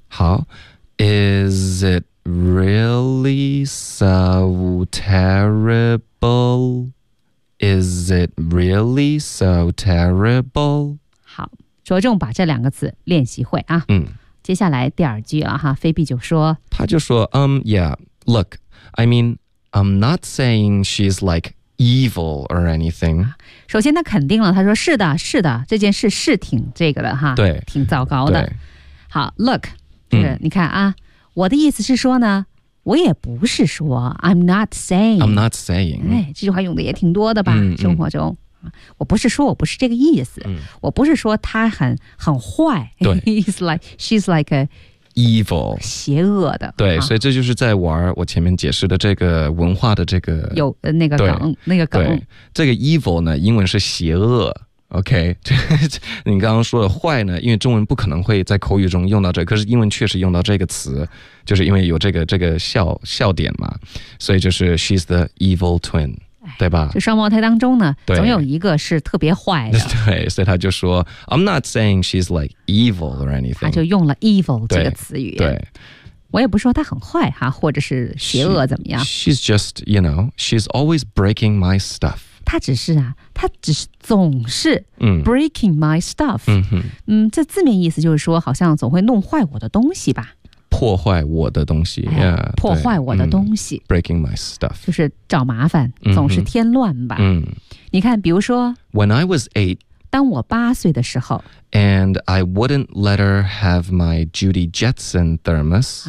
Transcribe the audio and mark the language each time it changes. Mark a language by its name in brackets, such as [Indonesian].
[English] 好 is it really so terrible? Is it really so terrible? [Chinese] 好，着重把这两个词练习会啊。接下来第二句了哈，菲比就说，他就说 [English] yeah, look, I mean, I'm not saying she's like evil or anything. [Chinese] 首先他肯定了，他说是的，是的，这件事是挺这个的哈，对，挺糟糕的。好 ，look, 你看啊，我的意思是说呢。我也不是说 [English] I'm not saying I'm not saying、 [Chinese] 这句话用的也挺多的吧、生活中我不是说我不是这个意思、我不是说她很坏对 [English] He's like, She's like a evil [Chinese] 邪恶的对、所以这就是在玩我前面解释的这个文化的这个有、那个梗那个梗这个 evil 呢英文是邪恶 OK 你刚刚说的坏呢因为中文不可能会在口语中用到这个、可是英文确实用到这个词就是因为有这个笑点嘛所以就是 [English] she's the evil twin [Chinese] 对吧？这双胞胎当中呢，总有一个是特别坏的。对，所以他就说 [English] ，I'm not saying she's like evil or anything。 [Chinese] 他就用了 evil 这个词语。对，我也不说他很坏哈，或者是邪恶怎么样。 [English] She's just, you know, she's always breaking my stuff。 [Chinese] 他只是啊，他只是总是 [English] breaking my stuff。嗯 [Chinese] 这字面意思就是说，好像总会弄坏我的东西吧。破坏我的东西、yeah, 破坏我的东西、 [English] breaking my stuff [Chinese] 就是找麻烦总是添乱吧、 mm-hmm. 你看比如说 [English] When I was eight [Chinese] 当我八岁的时候 [English] And I wouldn't let her have my Judy Jetson thermos、